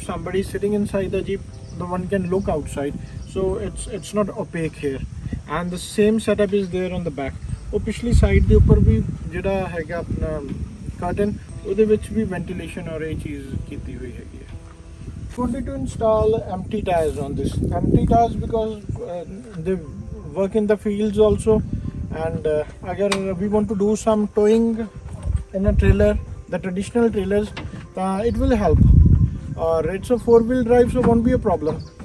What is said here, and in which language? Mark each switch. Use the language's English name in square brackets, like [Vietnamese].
[English] If somebody is sitting inside the Jeep, the one can look outside, so it's not opaque here. And the same setup is there on the back. [Punjabi] ਉਹ ਪਿਛਲੀ side ਦੇ ਉੱਪਰ ਵੀ ਜਿਹੜਾ ਹੈਗਾ ਆਪਣਾ curtain, ਉਹਦੇ ਵਿੱਚ ਵੀ ventilation ਔਰ ਇਹ ਚੀਜ਼ ਕੀਤੀ ਹੋਈ ਹੈਗੀ ਹੈ। [English] Wanted to install empty tires on this. Empty tires because they work in the fields also, and agar we want to do some towing in a trailer, the traditional trailers, it will help. Or it's a 4-wheel drive, so won't be a problem.